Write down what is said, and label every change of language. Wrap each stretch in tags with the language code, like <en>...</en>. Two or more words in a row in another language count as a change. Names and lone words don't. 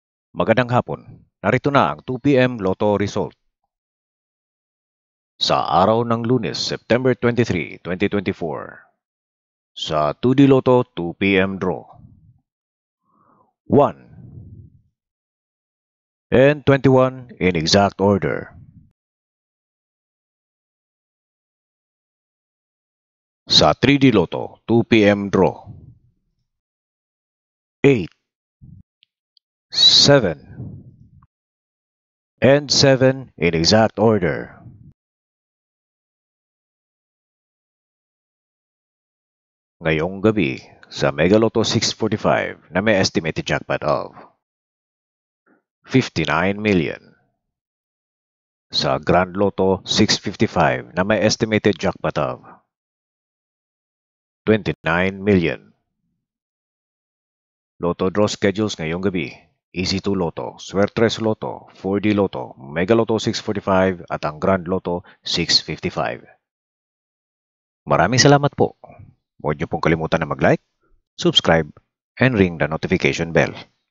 <tl>Magandang hapon. Narito na ang 2 p.m. Lotto result. Sa araw ng Lunes, September 23, 2024. Sa 2D Lotto 2 p.m. draw.</tl> <en>1 and 21 in exact order.</en> <tl>Sa 3D Lotto 2 p.m. draw.</tl> <en>8 7 and 7 in exact order.</en> <tl>Ngayong gabi sa Mega Lotto 645 na may</tl> <en>estimated jackpot of 59 million.</en> <tl>Sa Grand Lotto 655 na may</tl> <en>estimated jackpot of 29 million.</en> <tl>Lotto</tl> <en>draw schedules</en> <tl>ngayong gabi. Easy 2 Lotto, Suertres Lotto, 4D Lotto, Mega Lotto 645 at ang Grand Lotto 655. Maraming salamat po. Huwag niyo pong kalimutan na mag-like,</tl> <en>subscribe, and ring the notification bell.</en>